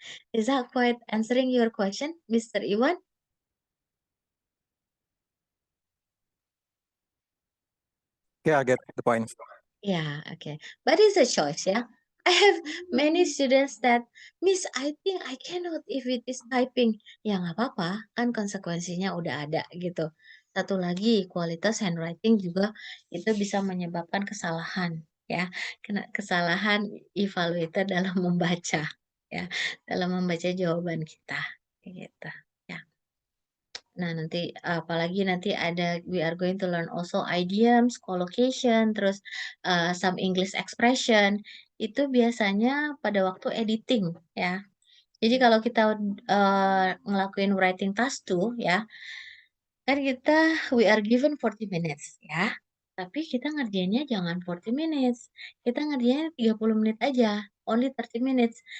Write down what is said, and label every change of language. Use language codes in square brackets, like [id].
[en] Is that quite answering your question, Mr. Iwan? Yeah, I get the point. Yeah, okay. But it's a choice, yeah. I have many students that, Miss, I think I cannot if it is typing. [id] Ya nggak apa-apa, kan konsekuensinya udah ada gitu. Satu lagi, kualitas handwriting juga itu bisa menyebabkan kesalahan, ya. Kesalahan evaluator dalam membaca, ya, dalam membaca jawaban kita, gitu. Nah, nanti apalagi nanti ada [en] we are going to learn also idioms, collocation, [id] terus [en] some English expression. [id] Itu biasanya pada waktu editing ya. Jadi kalau kita ngelakuin writing task tuh ya, kan kita [en] we are given 40 minutes [id] ya. Tapi kita ngerjainnya jangan [en] 40 minutes. [id] Kita ngerjainnya 30 menit aja. [en] Only 30 minutes.